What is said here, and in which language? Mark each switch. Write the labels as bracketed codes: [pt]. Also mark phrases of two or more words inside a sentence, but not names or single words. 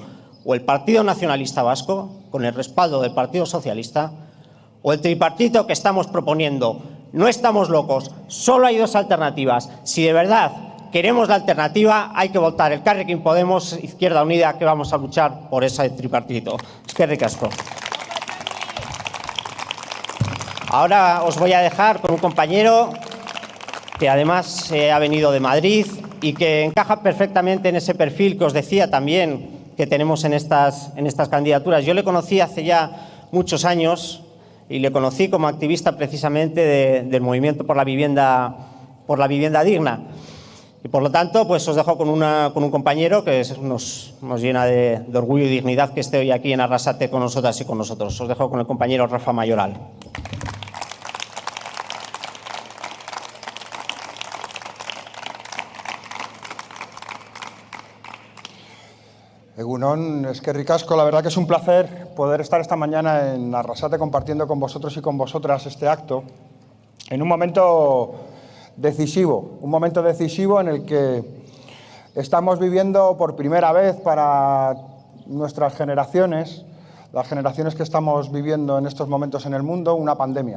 [es] O el Partido Nacionalista Vasco, con el respaldo del Partido Socialista, o el tripartito que estamos proponiendo. No estamos locos, solo hay 2 alternativas. Si de verdad queremos la alternativa, hay que votar el Elkarrekin Podemos Izquierda Unida, que vamos a luchar por ese tripartito. [eu] Eskerrik asko. [es] Ahora os voy a dejar con un compañero que además ha venido de Madrid y que encaja perfectamente en ese perfil que os decía también que tenemos en estas candidaturas. Yo le conocí hace ya muchos años y le conocí como activista precisamente del movimiento por la vivienda digna. Y por lo tanto, pues os dejo con un compañero que nos llena de orgullo y dignidad que esté hoy aquí en Arrasate con nosotras y con nosotros. Os dejo con el compañero Rafa Mayoral. [eu] Egunon, eskerrik asko. [es] La verdad que es un placer poder estar esta mañana en Arrasate compartiendo con vosotros y con vosotras este acto en un momento decisivo en el que estamos viviendo por primera vez para nuestras generaciones, las generaciones que estamos viviendo en estos momentos en el mundo, una pandemia.